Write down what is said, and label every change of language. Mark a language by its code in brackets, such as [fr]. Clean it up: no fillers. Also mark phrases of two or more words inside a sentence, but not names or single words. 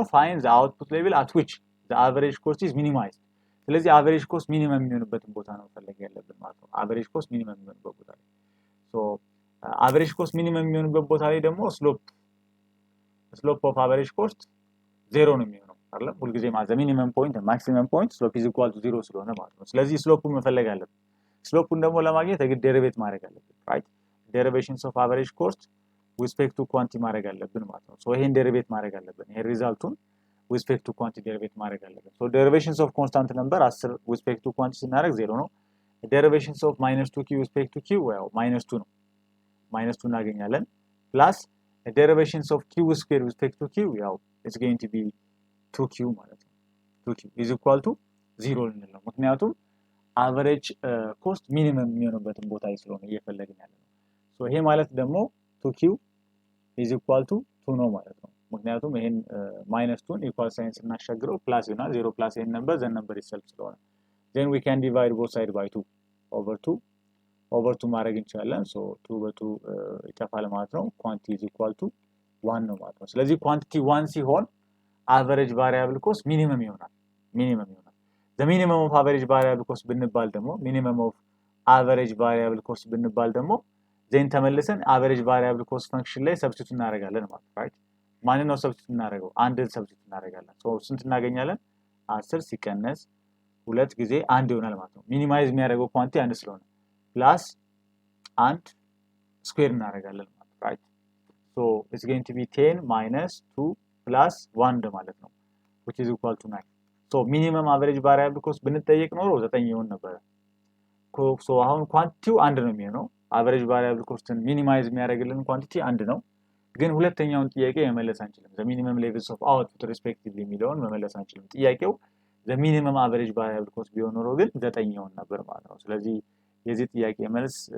[en] find the output level at which the average cost is minimized። [am] ስለዚህ [en] average cost minimum [am] የሚሆንበትን ቦታ ነው መፈለግ ያለብን ማለት ነው። [en] average cost minimum [am] የሚሆንበት ቦታ ላይ [en] average cost minimum [am] የሚሆንበት ቦታ ላይ ደግሞ [en] slope of average cost zero [am] ነው የሚሆነው አይደል? ሁልጊዜ ማለት [en] minimum point maximum point slope is equal to zero [am] ስለሆነ ማለት ነው። ስለዚህ ስሎፑን መፈለግ አለብን። ስሎፑን ደግሞ ለማግኘት የግድ ዴሪቬት ማድረግ አለብን ራይት። [en] derivations of average cost with respect to quantity [am] ማድረግ አለብን ማለት ነው። ይሄን ዴሪቬት ማድረግ አለብን። ይሄ ሪዛልቱን [en] with respect to quantity [am] ዴሪቬት ማድረግ አለብን። [en] derivations of constant number 10 with respect to quantity [am] ስናደርግ 0 ነው። [en] derivations of -2q with respect to q [am] ያው -2 ነው። -2 እናገኛለን [en] plus derivations of q square with respect to [am] q ያው [en] it's going to be 2q [am] ማለት ነው። [en] 2q is equal to 0 [am] ልንል ነው። ምክንያቱም አቨሬጅ ኮስት ሚኒመም የሚሆንበትን ቦታ ስለሆነ እየፈለግን ያለ ነው። ይሄ ማለት ደግሞ [en] 2q is equal to 2 [am] ነው ማለት ነው። ምክንያቱም ይሄን -2 [en] equal sign [am] ስናሻግረው ፕላስ ይሆናል። 0 ፕላስ ይሄን [en] number the number [am] itself ስለሆነ [en] then we can divide both side by 2 [am] over 2 ማድረግ እንችላለን። 2 በ2 ይጠፋል ማለት ነው። [en] quantity is equal to 1 [am] ነው ማለት ነው። ስለዚህ quantity 1 ሲሆን [en] average variable cost minimum [am] ይሆናል። [en] the minimum of average variable cost [am] ብንባል ደግሞ [en] minimum of average variable cost [am] ብንባል ደግሞ ዜን ተመልሰን [en] average variable cost function [am] ላይ ሰብስቲቱት እናደርጋለን ማለት ነው ራይት። ማንን ነው ሰብስቲቱት እናደርገው? አንድን ሰብስቲቱት እናደርጋለን። ስንት እናገኛለን? 10 ሲቀነስ 2 ጊዜ 1 ይሆናል ማለት ነው። ሚኒማይዝ የሚያደርገው ኳንቲቲ 1 ስለሆነ ፕላስ 1 ስኩዌር እናደርጋለን ማለት ነው ራይት። [en] it's going to be 10 minus 2 plus 1 [am] ማለት ነው [en] which is equal to 9 minimum average variable cost [am] ብንጠየቅ ኖሮ 9 ይሆን ነበር። አሁን ኳንቲቲው 1 ነው የሚሆነው። [en] average variable cost [am] ሚኒማይዝ የሚያደርግልን ኳንቲቲ 1 ነው። ግን ሁለተኛውን ጥያቄ መመለስ አንችልም። [en] the minimum levels of output respectively [am] የሚለውን መመለስ አንችልም። ጥያቄው [en] the minimum average variable cost [am] ቢሆን ኖሮ ግን 9 ይሆን ነበር ማለት ነው። ስለዚህ የዚህ ጥያቄ መልስ